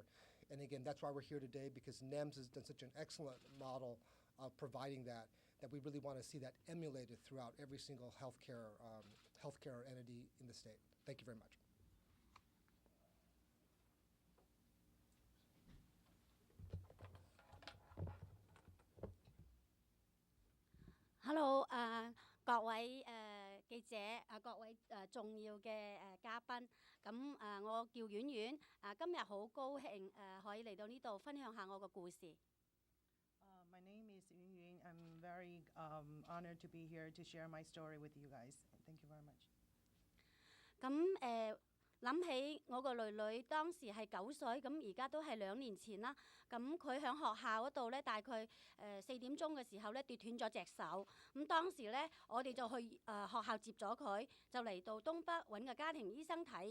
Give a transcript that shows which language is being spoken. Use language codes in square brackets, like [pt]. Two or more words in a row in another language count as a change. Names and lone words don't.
[en] And again, that's why we're here today, because NEMS has done such an excellent model of providing that we really want to see that emulated throughout every single healthcare entity in the state. Thank you very much. Hello， [yue] 各位記者各位重要嘅嘉賓，咁我叫婉婉，今日好高興可以嚟到呢度分享下我嘅故事。 [en] My name is Yun Yun. I'm very honored to be here to share my story with you guys. Thank you very much. [yue] 咁諗起我個女女當時係9歲，咁而家都係2年前啦。咁佢喺學校嗰度咧，大概4點鐘嘅時候咧跌斷咗隻手。咁當時咧，我哋就去學校接咗佢，就嚟到東北揾個家庭醫生睇。